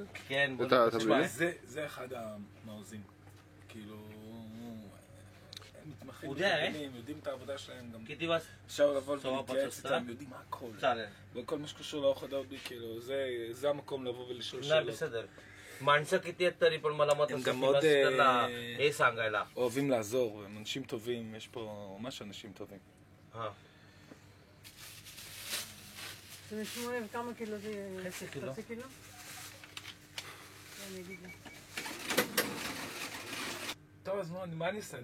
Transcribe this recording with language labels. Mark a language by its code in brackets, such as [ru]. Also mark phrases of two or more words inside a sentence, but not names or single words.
[he] כן, את התבלינים? זה אחד המעוזים. כאילו... הם מתמחים בתבלינים, יודעים את העבודה שלהם גם. אפשר לבוא ולהתייעץ איתם, יודעים הכל. וכל מה שקשור לאוכל ההודי, כאילו, זה המקום לבוא ולשאול שאלות. בסדר. [mr] माणसं किती आहेत तरी पण मला मत हे सांगायला [he] אוהבים לעזור, הם אנשים טובים, יש פה ממש אנשים טובים. זה משמונה וכמה קילו זה? חצי קילו. חצי קילו? אני אגיד לך. טוב, אז מה אני אעשה?